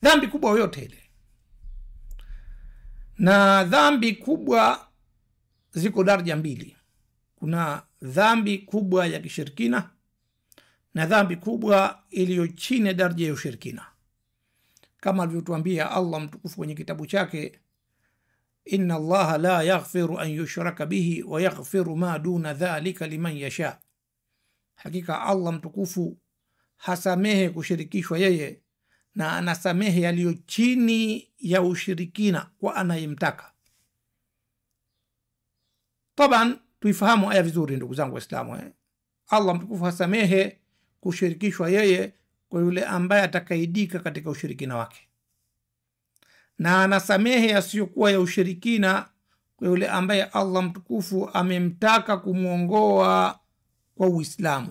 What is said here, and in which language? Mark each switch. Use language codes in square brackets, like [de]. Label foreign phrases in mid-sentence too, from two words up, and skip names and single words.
[sw] dhambi kubwa yoyote ile. Na dhambi kubwa ziko daraja mbili. Kuna dhambi kubwa ya kishirikina na dhambi kubwa iliyo chini ya daraja ya ushirikina, kama alivyotuambia Allah mtukufu kwenye kitabu chake, [ar] إن الله لا يغفر أن يشرك به ويغفر ما دون ذلك لمن يشاء, [sw] hakika Allah mtukufu hasamehe kushirikishwa yeye na anasamehe yaliyo chini ya ushirikina kwa anayemtaka. Taban tuifahamu aya vizuri ndugu zangu Waislamu. Allah mtukufu hasamehe kushirikishwa yeye kwa yule ambaye atakaidika katika ushirikina wake, na anasamehe yasiyokuwa ya ushirikina kwa yule ambaye Allah mtukufu amemtaka kumuongoa kwa Uislamu.